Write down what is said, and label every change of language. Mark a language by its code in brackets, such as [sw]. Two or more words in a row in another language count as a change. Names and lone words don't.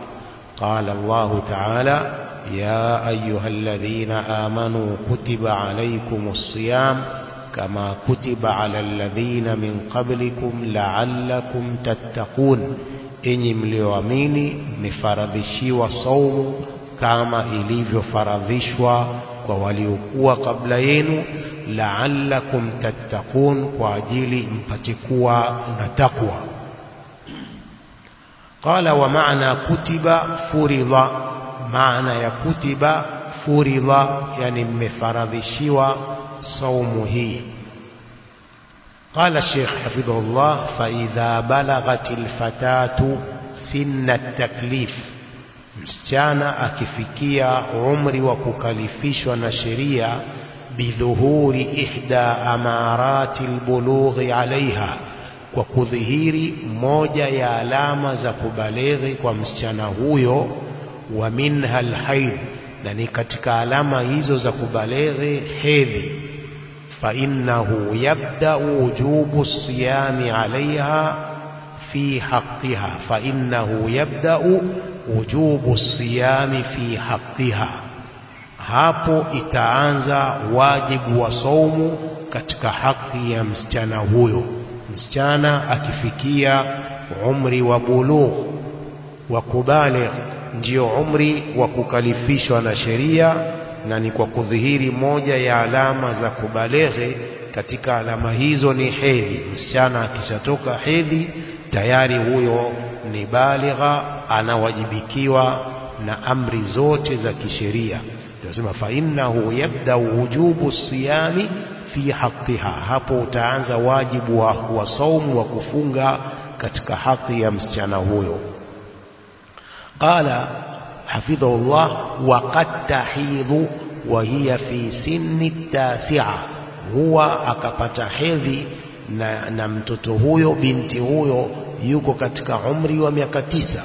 [ar] قال الله تعالى: يا أيها الذين آمنوا كتب عليكم الصيام كما كتب على الذين من قبلكم لعلكم تتقون. [sw] Enyi mlioamini, mmefaradhishiwa saumu kama ilivyofaradhishwa kwa waliokuwa kabla yenu, [ar] لعلكم تتقون, [sw] kwa ajili mpate kuwa na takwa. [ar] قال: ومعنى كتب فرض [sw] maana ya kutiba furidha, yani mmefaradhishiwa saumu hii. [ar] قال الشيخ حفظه الله: فإذا بلغت الفتاة سن التكليف، [sw] msichana akifikia umri wa kukalifishwa na sheria, [ar] بظهور إحدى أمارات البلوغ عليها, [sw] kwa kudhihiri moja ya alama za kubalighi kwa msichana huyo, [ar] ومنها الحيض, [sw] na ni katika alama hizo za kubalighi hedhi, [ar] فإنه يبدأ وجوب الصيام عليها في حقها، فإنه يبدأ وجوب الصيام في حقها, [sw] hapo itaanza wajibu wa saumu katika haki ya msichana huyo. Msichana akifikia umri wa bulugh wa kubaligh, ndio umri wa kukalifishwa na sheria, na ni kwa kudhihiri moja ya alama za kubalighi. Katika alama hizo ni hedhi. Msichana akishatoka hedhi tayari huyo ni baligha, anawajibikiwa na amri zote za kisheria. [ar] Tunasema فإنه يبدأ وجوب الصيام في حقها, [sw] hapo utaanza wajibu wa saumu wa kufunga katika haki ya msichana huyo. [ar] قال حفظه الله: وقد تحيض وهي في سن تسع, [sw] huwa akapata hedhi na mtoto huyo, binti huyo yuko katika umri wa miaka 9.